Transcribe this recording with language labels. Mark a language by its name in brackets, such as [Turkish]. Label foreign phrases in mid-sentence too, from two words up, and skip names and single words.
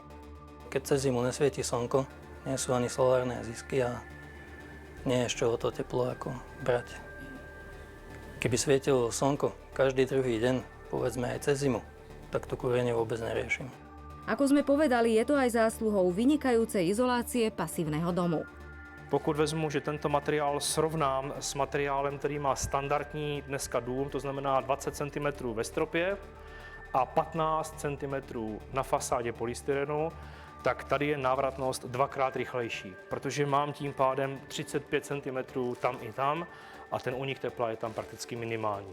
[Slovak] Keď cez zimu nesvieti slnko, nie sú ani solárne zisky a nie je z čoho to teplo ako brať. Keby svietilo slnko každý druhý deň, povedzme aj cez zimu, tak to kúrenie vôbec neriešim. Ako sme povedali, je to aj zásluhou vynikajúcej izolácie pasívneho domu. [Czech] Pokud vezmu, že tento materiál srovnám s materiálem, který má standardní dneska dům, to znamená 20 cm ve stropě a 15 cm na fasádě polystyrenu, tak tady je návratnost dvakrát rychlejší, protože mám tím pádem 35 cm tam i tam a ten únik tepla je tam prakticky minimální.